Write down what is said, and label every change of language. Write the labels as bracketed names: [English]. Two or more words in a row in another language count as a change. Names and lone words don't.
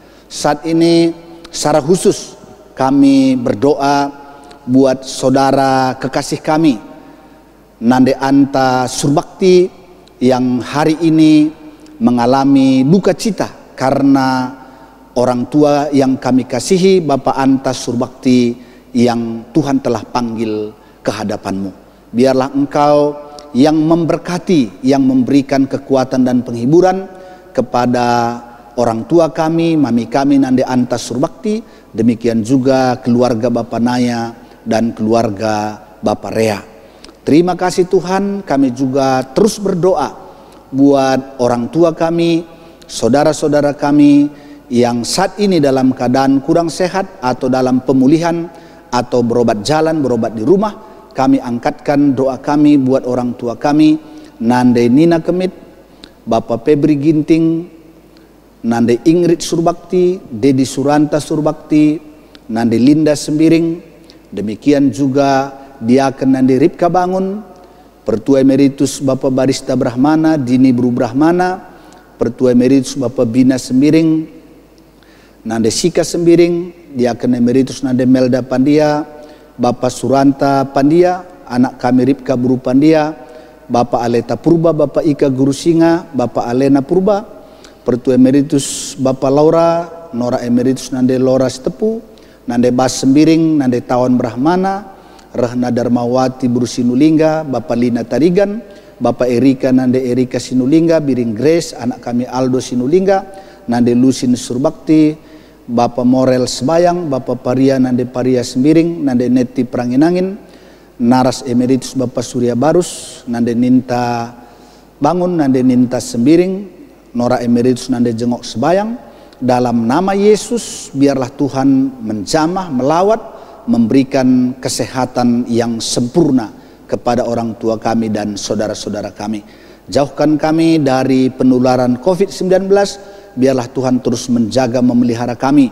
[Indonesian] Saat ini secara khusus kami berdoa buat saudara kekasih kami Nande Anta Surbakti yang hari ini mengalami duka cita karena orang tua yang kami kasihi, Bapak Anta Surbakti, yang Tuhan telah panggil ke hadapan-Mu. Biarlah Engkau yang memberkati, yang memberikan kekuatan dan penghiburan kepada orang tua kami, mami kami Nande Anta Surbakti, demikian juga keluarga Bapak Naya dan keluarga Bapak Rea. Terima kasih Tuhan, kami juga terus berdoa buat orang tua kami, saudara-saudara kami yang saat ini dalam keadaan kurang sehat atau dalam pemulihan atau berobat jalan, berobat di rumah. Kami angkatkan doa kami buat orang tua kami, Nande Nina Kemit, Bapak Febri Ginting, Nande Ingrid Surbakti, Dedi Suranta Surbakti, Nande Linda Sembiring, demikian juga Diaken Nande Ripka Bangun, Pertua Emeritus Bapak Barista Brahmana, Dini Bru Brahmana, Pertua Emeritus Bapak Bina Sembiring, Nande Sika Sembiring, Diaken Emeritus Nande Melda Pandia, Bapak Suranta Pandia, anak kami Ripka Bru Pandia, Bapak Aleta Purba, Bapak Ika Guru Singa, Bapak Alena Purba, Pertua Emeritus Bapak Laura, Nora Emeritus Nande Laura Stepu, Nande Bas Sembiring, Nande Tawan Brahmana, Rahna Darmawati Buru Sinulingga, Bapak Lina Tarigan, Bapak Erika Nande Erika Sinulingga, Biring Grace, anak kami Aldo Sinulingga, Nande Lusin Surbakti, Bapak Morel Sebayang, Bapak Paria Nande Paria Sembiring, Nande Neti Pranginangin, Naras Emeritus Bapak Surya Barus, Nande Ninta Bangun, Nande Ninta Sembiring, Nora Emeritus Nande Jengok Sebayang. Dalam nama Yesus biarlah Tuhan menjamah, melawat memberikan kesehatan yang sempurna kepada orang tua kami dan saudara-saudara kami. Jauhkan kami dari penularan COVID-19, biarlah Tuhan terus menjaga memelihara kami.